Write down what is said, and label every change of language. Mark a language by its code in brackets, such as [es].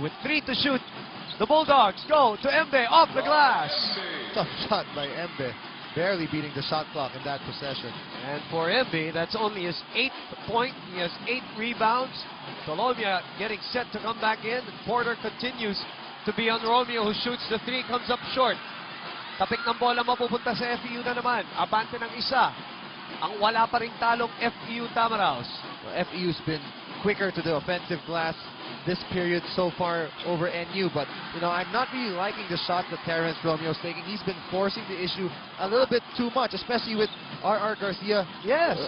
[en] With 3 to shoot, the Bulldogs go to Mbe off the glass. Tough shot by Mbe. Barely beating the shot clock in that possession. And for Mbe, that's only his 8th point. He has 8 rebounds. Solomia getting set to come back in. Porter continues to be on Romeo, who shoots the 3, comes up short. [tl] Tapik ng bola mapupunta sa FEU na naman. Abante ng isa. Ang wala pa ring talong FEU Tamaraws. [en] Well, FEU's been quicker to the offensive glass this period so far over NU, but you know, I'm not really liking the shot that Terrence Romeo's taking. He's been forcing the issue a little bit too much, especially with R.R. Garcia. Yes,